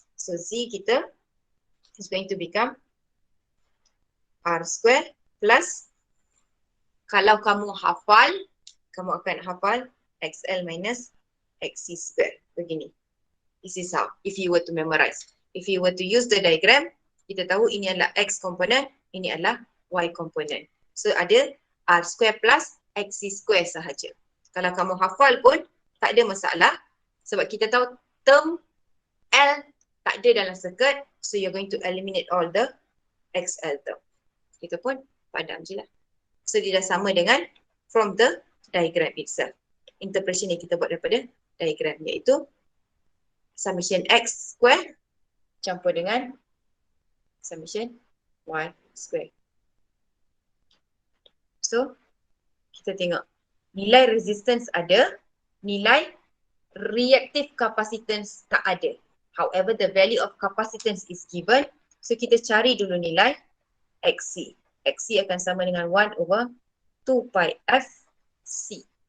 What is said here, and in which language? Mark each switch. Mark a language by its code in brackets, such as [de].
[ms] So Z kita [en] is going to become [ms] R square plus, kalau kamu hafal, kamu akan hafal XL minus XC square. Begini. [en] This is how, if you were to memorize. If you were to use the diagram, [ms] kita tahu ini adalah X component, ini adalah Y component. So ada R square plus XC square sahaja. Kalau kamu hafal pun tak ada masalah sebab kita tahu term L tak ada dalam circuit, [en] so you're going to eliminate all the XL term. [ms] Kita pun padam je lah. So dia dah sama dengan [en] from the diagram itself. [ms] Interpretation yang kita buat daripada diagram iaitu summation X square campur dengan summation Y square. So, kita tengok. Nilai resistance ada, nilai reactive capacitance tak ada. [en] However, the value of capacitance is given. [ms] So, kita cari dulu nilai XC. XC akan sama dengan 1 over 2 pi F C.